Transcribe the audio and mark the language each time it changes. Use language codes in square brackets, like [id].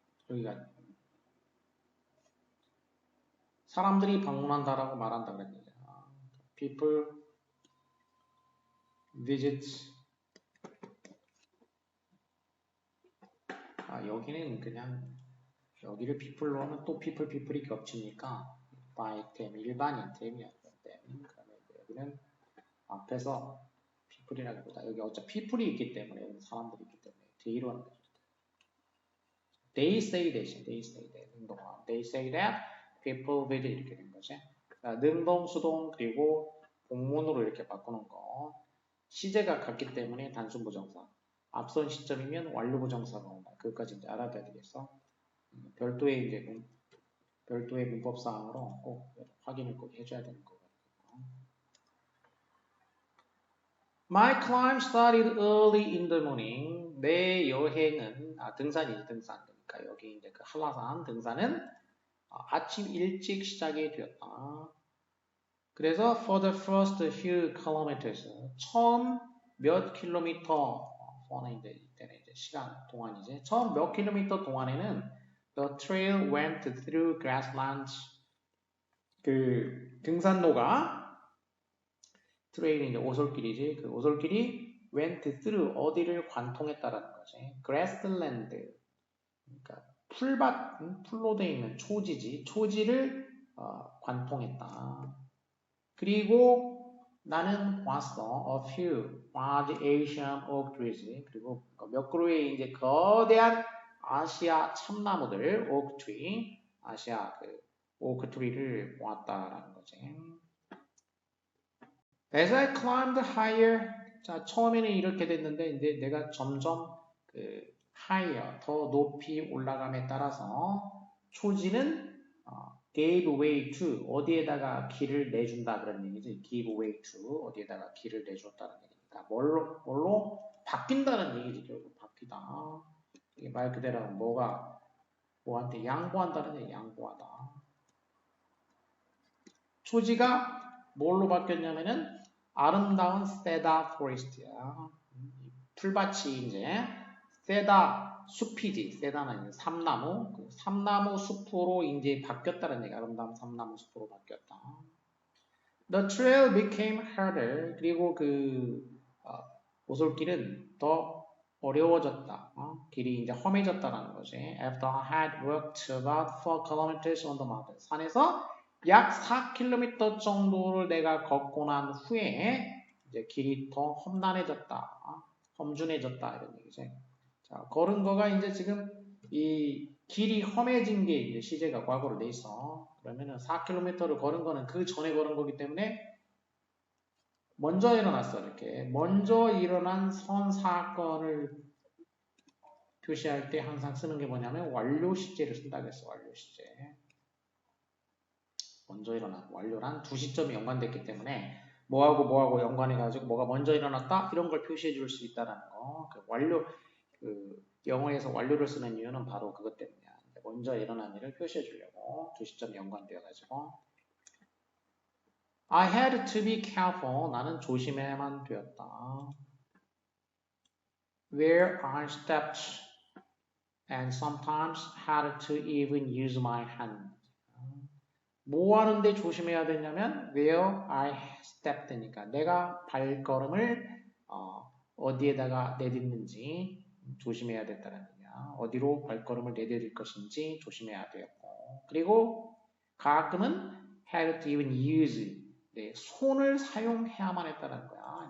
[ko] 여기가 사람들이 방문한다라고 말한다 그랬는데 [en] people visit [ko] 여기는 그냥 여기를 people로 하면 또 people이 겹치니까 by 템 일반인 템이야. 그러면 여기는 앞에서 people이라기보다 여기 어차피 people이 있기 때문에 여기 사람들이 있기 때문에 they로 하는 거죠. [en] They say [ko] 대신 [en] they say that [ko] 능동화 [en] they say that people visit [ko] 이렇게 된 거지. 능동, 수동 그리고 복문으로 이렇게 바꾸는 거 시제가 같기 때문에 단순 부정사 앞선 시점이면 완료 부정사가 온다. 그것까지 이제 알아둬야 되겠어. 별도의 문법 사항으로 꼭 확인을 꼭 해줘야 되는 거거든요. [en] My climb started early in the morning. [ko] 내 여행은 등산이지 등산. 그러니까 여기 이제 그 한라산 등산은 아침 일찍 시작이 되었다. 그래서 [en] for the first few kilometers [ko] 처음 몇 킬로미터 이때는 이제 시간 동안이지. 처음 몇 킬로미터 동안에는 [en] the trail went through grasslands. [ko] 그 등산로가 트레일이 이제 오솔길이지. 그 오솔길이 [en] went through [ko] 어디를 관통했다라는 거지. [en] grassland. [ko] 그러니까 풀로 되어 있는 초지지. 초지를 관통했다. 그리고 나는 봤어. [en] a few large Asian oak trees. [ko] 그리고 몇 그루의 이제 거대한 아시아 참나무들, oak tree, 아시아 그 오크 트리를 보았다라는 거지. [en] As I climbed higher, [ko] 자 처음에는 이렇게 됐는데 이제 내가 점점 그 higher 더 높이 올라감에 따라서 초지는 [en] gave way to [ko] 어디에다가 길을 내준다 그런 얘기지. [en] give way to [ko] 어디에다가 길을 내줬다는 얘기니까 뭘로 바뀐다는 얘기지. 결국 바뀌다. 이게 말 그대로 뭐가 뭐한테 양보한다는 얘기. 양보하다. 초지가 뭘로 바뀌었냐면은 아름다운 세다 포레스트야. 풀밭이 이제 세다 숲이지. 세다는 삼나무. 그 삼나무 숲으로 이제 바뀌었다는 얘기. 아름다운 삼나무 숲으로 바뀌었다. [en] The trail became harder. [ko] 그리고 그 오솔길은 더 어려워졌다. 길이 이제 험해졌다는 거지. [en] After I had walked about 4 kilometers on the mountain. [ko] 산에서 약 4km 정도를 내가 걷고 난 후에 이제 길이 더 험난해졌다. 험준해졌다 이런 얘기지. 자, 걸은 거가 이제 지금 이 길이 험해진 게 이제 시제가 과거로 돼 있어. 그러면은 4km를 걸은 거는 그 전에 걸은 거기 때문에 먼저 일어났어. 이렇게 먼저 일어난 선 사건을 표시할 때 항상 쓰는 게 뭐냐면 완료 시제를 쓴다고 했어. 완료 시제. 먼저 일어난 완료란 두 시점이 연관됐기 때문에 뭐하고 연관해가지고 뭐가 먼저 일어났다 이런 걸 표시해 줄 수 있다라는 거. 그 완료 그 영어에서 완료를 쓰는 이유는 바로 그것 때문이야. 먼저 일어난 일을 표시해 주려고 두 시점이 연관되어가지고. [en] I had to be careful. [ko] 나는 조심해야만 되었다. [en] Where I stepped and sometimes had to even use my hand. [ko] 뭐 하는데 조심해야 되냐면 [en] where I stepped [ko] 니까 내가 발걸음을 어디에다가 내딛는지 조심해야 된다는 얘기야. 어디로 발걸음을 내디딜 것인지 조심해야 되겠고 그리고 가끔은 [en] had to even use [ko] 네, 손을 사용해야만 했다는 거야.